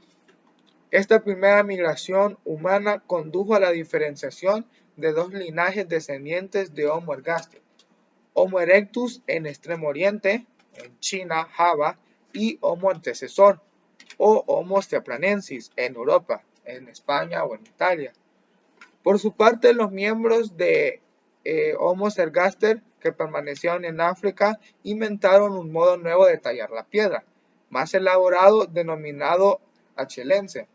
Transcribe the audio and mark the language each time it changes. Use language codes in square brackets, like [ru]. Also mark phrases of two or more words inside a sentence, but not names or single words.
[es] Esta primera migración humana condujo a la diferenciación de dos linajes descendientes de Homo ergaster, Homo erectus en Extremo Oriente, en China, Java, y Homo antecesor, o Homo ciaplanensis en Europa, en España o en Italia. Por su parte, los miembros de Homo ergaster que permanecieron en África inventaron un modo nuevo de tallar la piedra, más elaborado, denominado achelense.